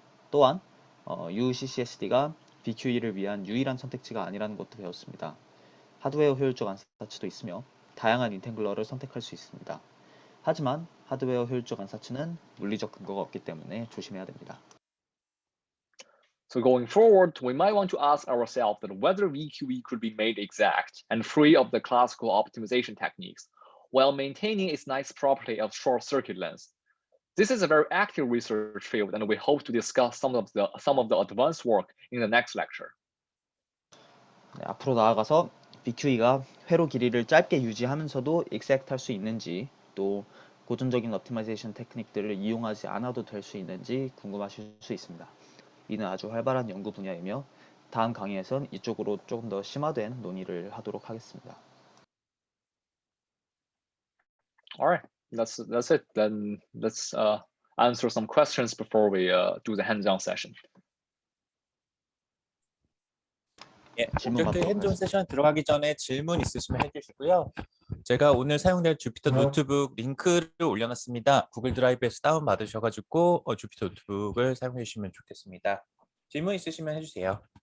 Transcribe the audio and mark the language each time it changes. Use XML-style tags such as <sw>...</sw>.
<ko>또한 UCCSD가 VQE를 위한 유일한 선택지가 아니라는 것도 배웠습니다. 하드웨어 효율적 안사치도 있으며 다양한 인텐글러를 선택할 수 있습니다. 하지만 하드웨어 효율적 안사치는 물리적 근거가 없기 때문에 조심해야 됩니다.</ko> <en>So going forward, we might want to ask ourselves that whether VQE could be made exact and free of the classical optimization techniques, while maintaining its nice property of short circuit length. This is a very active research field, and we hope to discuss some of the advanced work in the next lecture.</en> <ko>네, 앞으로 나아가서 VQE가 회로 길이를 짧게 유지하면서도 exact 할 수 있는지 또 고전적인 옵티마이제이션 테크닉들을 이용하지 않아도 될 수 있는지 궁금하실 수 있습니다. 이는 아주 활발한 연구 분야이며 다음 강의에선 이쪽으로 조금 더 심화된 논의를 하도록 하겠습니다.</ko> <en>Alright, that's it. Then let's answer some questions before we do the hands-on session.</en> <ko>예, 질문 받도록 핸즈온 하겠습니다. 세션 들어가기 전에 질문 있으시면 해주시고요. 제가 오늘 사용될 주피터 노트북 링크를 올려놨습니다. 구글 드라이브에서 다운 받으셔가지고 주피터 노트북을 사용해 주시면 좋겠습니다. 질문 있으시면 해주세요.</ko>